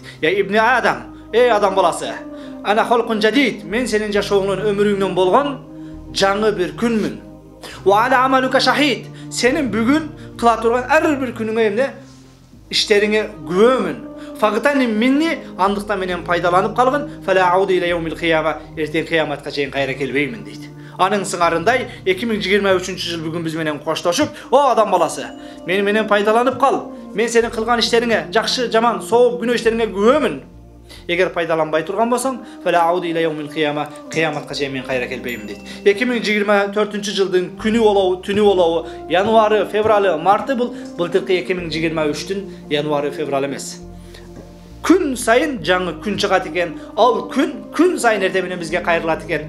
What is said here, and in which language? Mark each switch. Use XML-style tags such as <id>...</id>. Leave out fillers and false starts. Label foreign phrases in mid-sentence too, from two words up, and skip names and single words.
<ar>يا ابن آدم,</ar> <ky>эй адам баласы,</ky> <ar>أنا خلق جديد,</ar> <ky>мен сенин жашооңдон, өмүрүңдөн болгон жаңы бир күнмүн.</ky> <ar>وعلى عملك شهيد,</ar> <ky>сенин бүгүн кыла турган ар бир күнүңө эмне иштериңе күбөмүн.</ky> <ar>فاغتنم مني,</ar> <ky>андыктан менен пайдаланып калгын,</ky> <ar>فلا أعود إلى يوم القيامة,</ar> <ky>эртең кыяматка чейин кайра келбеймин дейт. Анын сыңарындай 2023 жыл бүгүн биз менен коштошуп, о адам баласы, мени менен пайдаланып кал. Мен сенин кылган иштериңе, жакшы, жаман, сооп, күнөө иштериңе күбөмүн. Эгер пайдаланбай турган болсоң,</ky> <ar>فلا أعود إلى يوم القيامة,</ar> <ky>кыяматка чейин мен кайра келбеймин дейт. 2024 жылдын күнү болобу, түнү болобу, январы, февралы, марты бул былтыркы 2023-түн январы, феврал эмес. Күн сайын жаңы күн чыгат экен, ал күн сайын эртең менен бизге кайрылат экен.</ky>